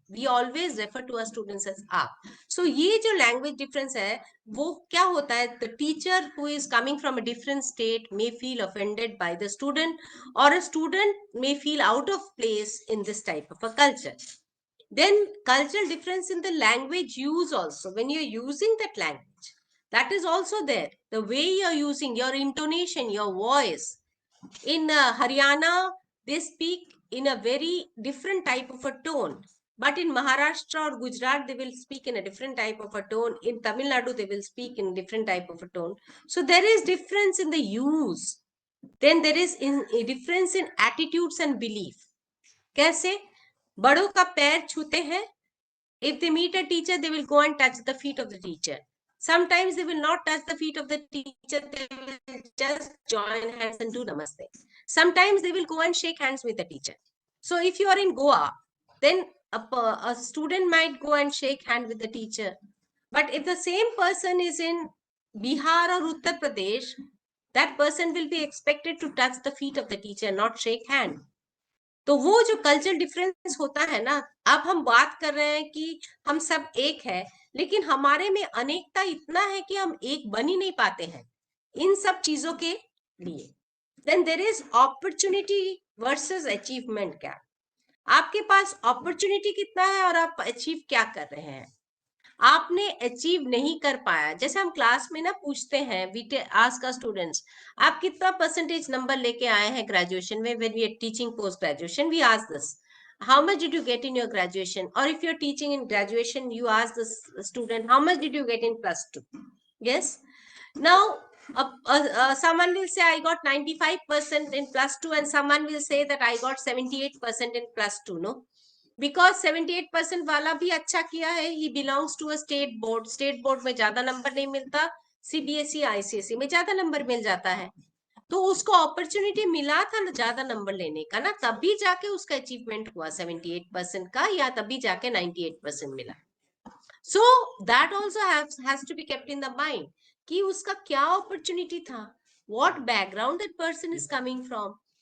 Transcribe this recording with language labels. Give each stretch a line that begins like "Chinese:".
English: We always refer to our students as आप. So
Hindi: ये जो लैंग्वेज डिफरेंस है वो क्या होता है,
English: The teacher who is coming from a different state may feel offended by the student, और a student may feel out of place in this type of a culture. Then cultural difference in the language use also, when you're using that language, that is also there. The way you're using, your intonation, your voice. In Haryana, they speak in a very different type of a tone. But in Maharashtra or Gujarat, they will speak in a different type of a tone. In Tamil Nadu, they will speak in different type of a tone. So there is difference in the use. Then there is a difference in attitudes and belief.
Hindi: कैसे? बड़ों का पैर छूते हैं.
English: If they meet a teacher, they will go and touch the feet of the teacher. Sometimes they will not touch the feet of the teacher. They will just join hands and do namaste. Sometimes they will go and shake hands with the teacher. So if you are in Goa, then a student might go and shake hand with the teacher. But if the same person is in Bihar or Uttar Pradesh, that person will be expected to touch the feet of the teacher, not shake hand.
Hindi: तो वो जो cultural difference होता है ना, अब हम बात कर रहे हैं कि हम सब एक है, लेकिन हमारे में अनेकता इतना है कि हम एक बन ही नहीं पाते हैं इन सब चीजों के लिए.
English: Then there is opportunity versus achievement gap.
Hindi: आपके पास अपॉर्चुनिटी कितना है और आप अचीव क्या कर रहे हैं. आपने अचीव नहीं कर पाया, जैसे हम क्लास में ना पूछते हैं,
English: we ask our students,
Hindi: आप कितना परसेंटेज नंबर लेके आए हैं ग्रेजुएशन में.
English: When we are teaching post graduation, we ask this, how much did you get in your graduation? Or if you're teaching in graduation, you ask the student, how much did you get in plus 2? Yes. Now someone will say I got 95% in plus 2, and someone will say that I got 78% in plus 2. No, because 78%
Hindi: वाला भी अच्छा किया है,
English: he belongs to a state board.
Hindi: State board में ज्यादा number नहीं मिलता, CBSE ICSE में ज्यादा नंबर मिल जाता है. तो उसको अपॉर्चुनिटी मिला था ना ज्यादा नंबर लेने का ना, तभी जाके उसका अचीवमेंट हुआ 78% का, या तभी जाके 98% मिला.
English: so that also has to be kept in the mind
Hindi: कि उसका क्या अपॉर्चुनिटी था,
English: What background that person is coming from.